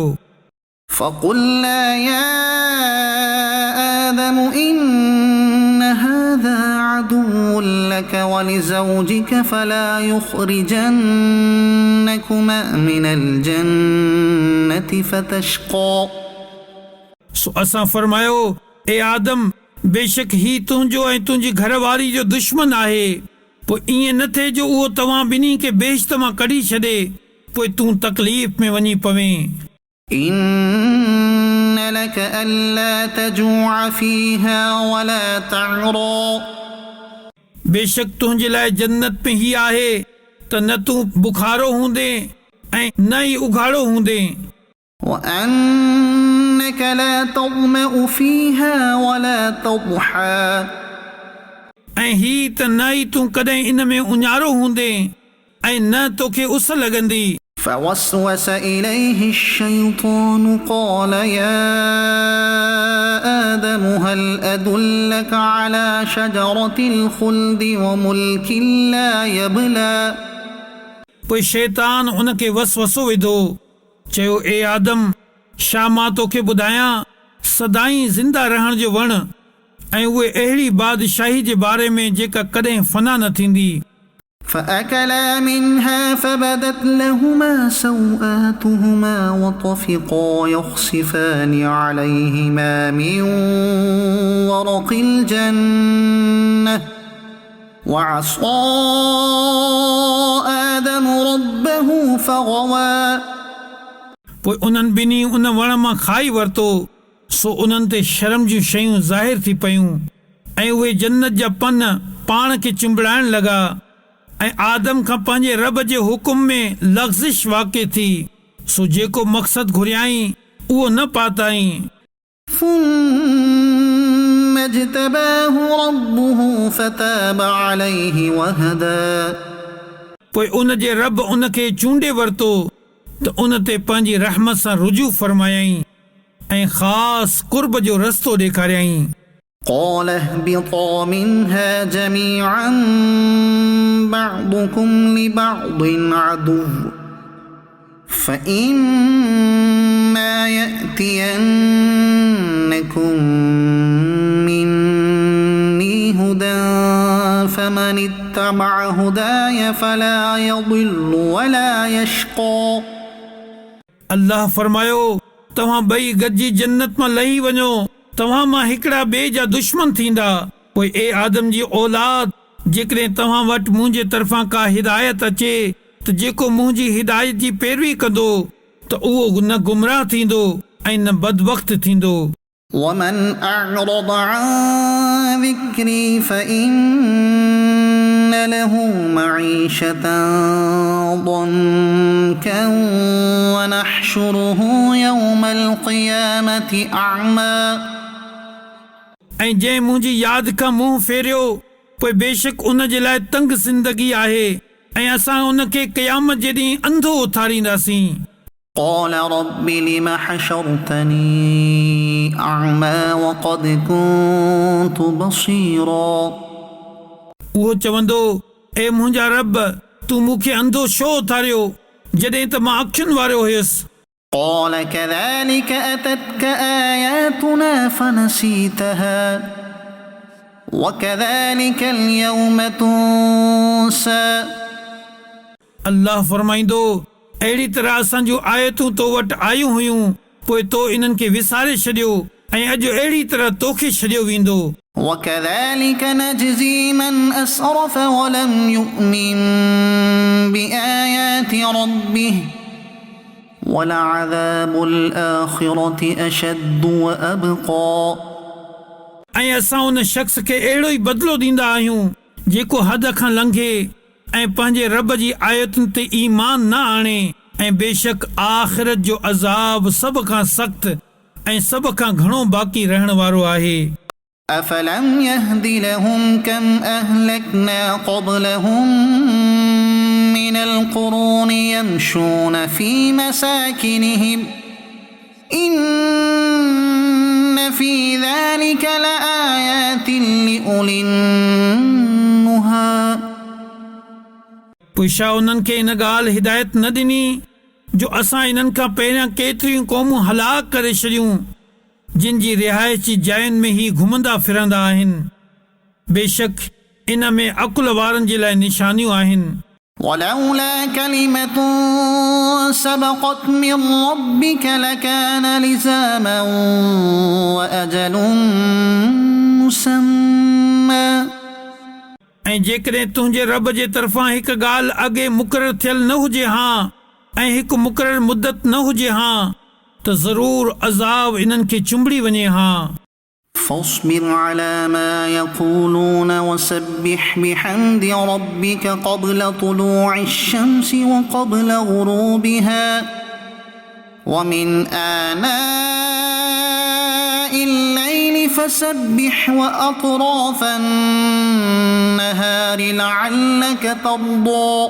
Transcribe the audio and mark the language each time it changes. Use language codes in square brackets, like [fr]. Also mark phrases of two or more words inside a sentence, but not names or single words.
[ar] فَقُلْنَا يَا آدَمُ إِنَّ هَذَا عَدُوٌّ لَكَ وَلِزَوْجِكَ فَلَا يُخْرِجَنَّكُمَا مِنَ الْجَنَّةِ فَتَشْقَى [sd] सो असां फरमायो ए आदम बेशक ही तुंहिंजो ऐं तुंहिंजी घरवारी जो दुश्मन आहे पोइ ईअं न थिए जो उहो तव्हां ॿिन्ही खे बेश्त मां कढी छॾे पोइ तूं तकलीफ़ में वञी पवें [ar] إِنَّ لَكَ أَلَّا تَجُوعَ فِيهَا وَلَا تَعْرَى [sd] बेशक तुंहिंजे लाइ जन्नत में ही आहे त न तूं बुखारो हूंदे ऐं न ई उघाड़ो हूंदे [ar] وَأَنَّكَ لَا تَظْمَأُ فِيهَا وَلَا تَضْحَى [sd] ऐं ही त न ई तूं कॾहिं इन में उञारो हूंदे ऐं न तोखे उस लॻंदी [ar] فوسوس إليه الشيطان قال يا آدم هل أدلك على شجرة الخلد وملك لا يبلى [sd] पोइ शैतान उन खे वसवसो विधो चयो ए आदम छा मां तोखे ॿुधायां सदाईं ज़िंदा रहण जो वण ऐं उहे अहिड़ी बादशाही जे बारे में जेका कॾहिं फना न थींदी [ar] فأكلا منها فبدت لهما سوآتهما وطفقا يخصفان عليهما من ورق الجنة وعصى آدم ربه فغوى [sd] पोइ उन्हनि ॿिन्ही उन वण मां खाई वरितो सो उन्हनि ते शर्म जूं शयूं ज़ाहिर थी पयूं ऐं उहे जन्नत जा पन पाण खे चिंबड़ाइण लॻा ऐं आदम खां पंहिंजे रब जे हुकुम में लग़्ज़िश वाक़िअ थी सो जेको मक़सदु घुरियाई उहो न पाताई [ar] ثم اجتباه ربه فتاب عليه وهدى [sd] पोइ उन जे रब उन खे चूंडे वरितो त उन ते पंहिंजी रहमत सां रुजू फरमायाई ऐं ख़ासि कुर्ब जो रस्तो ॾेखारियई [ar] قال اهبطا منها جميعا بعضكم لبعض عدو فإما يأتينكم مني هدى فمن اتبع هداي فلا يضل ولا يشقى [sd] अल्लाह फरमायो तव्हां ॿई गॾिजी जन्नत मां लही वञो तव्हां मां हिकिड़ा ॿिए जा दुश्मन थींदा पोइ ए आदम जी औलाद जेकॾहिं तव्हां वटि मुंहिंजे तरफ़ां का हिदायत अचे त जेको मुंहिंजी हिदायत जी पैरवी कंदो त उहो न गुमराह थींदो ऐं न बदबख्त थींदो [ar] ومن أعرض عن ذكري فإن له معيشة ضنكا ونحشره يوم القيامة أعمى [sd] ऐं जंहिं मुंहिंजी यादि खां मुंहुं फेरियो पोइ बेशक उन जे लाइ तंग ज़िंदगी आहे ऐं असां उन खे क़यामत जे ॾींहुं अंधो उथारींदासीं [ar] قال رب لم حشرتني أعمى وقد كنت بصيرا [sd] उहो चवंदो ए मुंहिंजा रब तूं मूंखे अंधो छो उथारियो जॾहिं त मां अखियुनि वारो हुयुसि [ar] قال كذلك أتتك آياتنا فنسيتها وكذلك اليوم تنسى [sd] अल्लाह फरमाईंदो अहिड़ी तरह असां जूं आयतूं तो वटि आयूं हुयूं पोइ तो इन्हनि खे विसारे छॾियो ऐं अॼु अहिड़ी तरह तोखे छॾियो वेंदो [ar] وكذلك نجزي من أسرف ولم يؤمن بآيات ربه ولعذاب الآخرة أشد وأبقى [sd] ऐं असां उन शख़्स खे अहिड़ो ई बदिलो ॾींदा आहियूं जेको हद खां लंघे ऐं पंहिंजे रब जी आयतुनि ते ईमान न आणे ऐं बेशक आख़िरत जो अज़ाब सभ खां सख़्त ऐं सभ खां घणो बाक़ी रहण वारो आहे [ar] أفلم يهد لهم كم أهلكنا قبلهم من القرون يمشون في مساكنهم إن في ذلك لآيات لأولي النهى [sd] पोइ छा उन्हनि खे इन ॻाल्हि हिदायत न ॾिनी जो असां इन्हनि खां पहिरियां केतिरियूं क़ौमूं हलाक करे छॾियूं जिन जी रिहाइश जी जायुनि में ई घुमंदा फिरंदा आहिनि बेशक इन में अकुल वारनि जे लाइ निशानियूं आहिनि [ar] ولولا كلمة سبقت من ربك لكان لزاما وأجل مسمى [sd] ऐं जेकॾहिं तुंहिंजे रब जे तरफ़ां हिकु ॻाल्हि अॻे मुक़ररु थियल न हुजे हा ऐं हिकु मुक़ररु मुद्दत न हुजे हा त ज़रूर अज़ाब इन्हनि खे चुंबड़ी वञे हा [ar] فاصبر على ما يقولون وسبح بحمد ربك قبل طلوع الشمس وقبل غروبها ومن آناء الليل فسبح وأطراف النهار لعلك ترضى